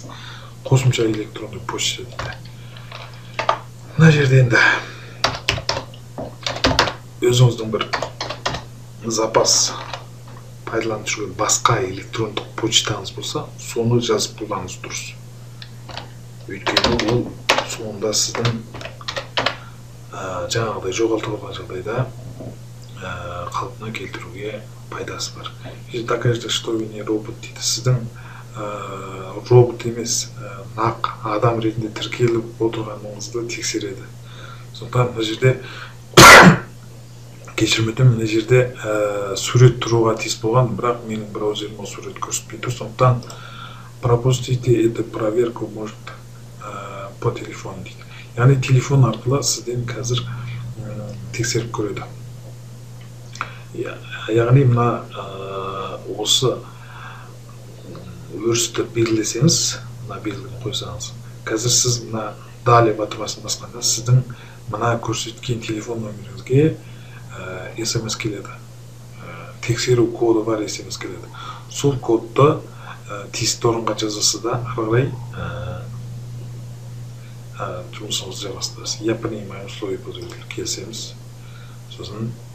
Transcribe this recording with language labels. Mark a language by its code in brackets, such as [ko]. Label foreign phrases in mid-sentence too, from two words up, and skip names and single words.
[kk] Қосымша электронный почта дейді. Мына жерде енді өзіңіздің бір запас пайдаланып жүрген басқа электрондық почтаңыз болса, соны жазып қолданыңыз дұрыс. Өйткені ол соңында сіздің жаңағыдай жоғалтып алған жағдайда қалпына келтіруге пайдасы бар. [ru] Докажите, что вы не робот [kk] дейді. Сіздің робот емес, нақ адам ретінде тіркеліп отырғаныңызды тексереді. Сондықтан мына жерде кешірім өтінемін, мына жерде сурет тұруға тиіс болған, бірақ менің браузерім ол сурет көрсетпей тұр. [ru] Сондықтан пропустите эту проверку может по телефону [kk] дейді. Яғни телефон арқылы сізден қазір тексеріп көреді. Яғни мына осы өрісті белгілесеңіз, мына белгіні қойсаңыз, қазір сіз мына далее батырмасын басқанда сіздің мына көрсеткен телефон нөміріңізге SMS келеді. Тексеру коды бар SMS келеді. Сол кодты тиісті орынға жазасыз да, ары қарай жұмысыңызды жалғастырасыз. [ru] Я принимаю условия пользователя, [kk] келісеміз. Сосын, 'Далее' батырмасын басамыз.